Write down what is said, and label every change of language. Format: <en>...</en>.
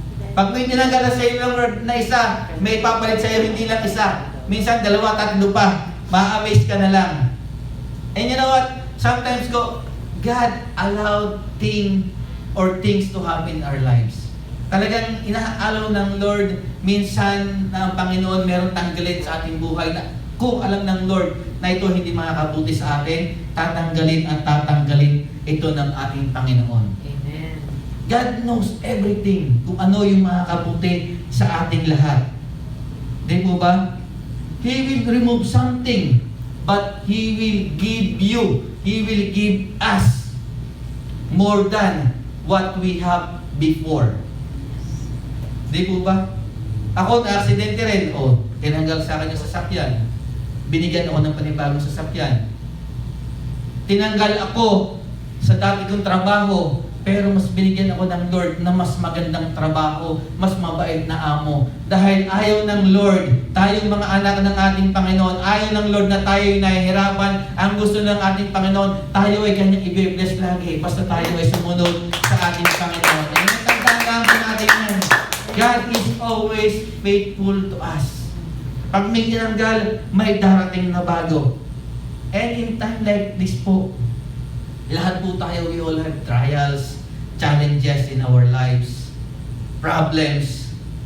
<tl>Pag may tinanggal sa iyo ng Lord na isa, may papalit sa iyo hindi lang isa. Minsan, 2, 3 pa. Ma-amaze ka na lang.</tl> <en>And you know what? Sometimes God allowed things to happen in our lives.</en> <tl>Talagang inaalaw ng Lord minsan na ang Panginoon meron tanggalin sa ating buhay na kung alam ng Lord na ito hindi makakabuti sa atin, tatanggalin at tatanggalin ito ng ating Panginoon. Amen.</tl> <en>God knows everything</en> <tl>kung ano yung makakabuti sa ating lahat. Di po ba?</tl> <en>He will remove something but He will give us more than what we have before.</en> <tl>Di po ba? Ako, na-aksidente rin. Tinanggal sa akin yung sasakyan. Binigyan ako ng panibagong sasakyan. Tinanggal ako sa dati kong trabaho. Pero mas binigyan ako ng Lord na mas magandang trabaho, mas mabait na amo. Dahil ayaw ng Lord, tayong mga anak ng ating Panginoon, ayaw ng Lord na tayo'y nahihirapan. Ang gusto ng ating Panginoon, tayo ay kanyang i-bless lagi. Basta tayo ay sumunod sa ating Panginoon. And tandaan po natin yan.</tl> <en>God is always faithful to us.</en> <tl>Pag may tinanggal, may darating na bago.</tl> <en>And in time like this po,</en> <tl>lahat po tayo,</tl> <en>we all have trials, challenges in our lives, problems.</en>